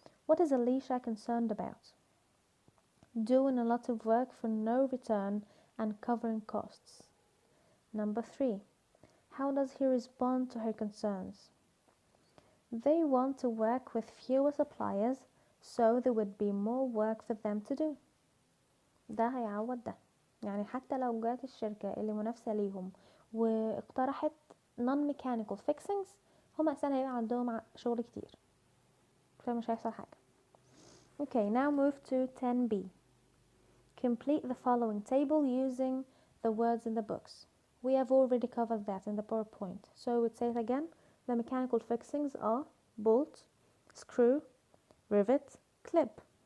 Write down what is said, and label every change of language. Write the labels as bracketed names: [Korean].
[English] What is Alicia concerned about? Doing a lot of work for no return and covering costs. Number 3. How does he respond to her concerns? They want to work with fewer suppliers, so there would be more work for them to do. [Arabic] ده هيعوض ده. يعني حتى لو جات الشركة اللي منافسة ليهم واقترحت non-mechanical fixings، هم أساسا هيبقى عندهم شغل كتير، فمش هيحصل حاجة. [English] Okay, now move to 10b. Complete the following table using the words in the books. We have already covered that in the PowerPoint, so we'd say it again. The mechanical fixings are bolt, screw, rivet, clip.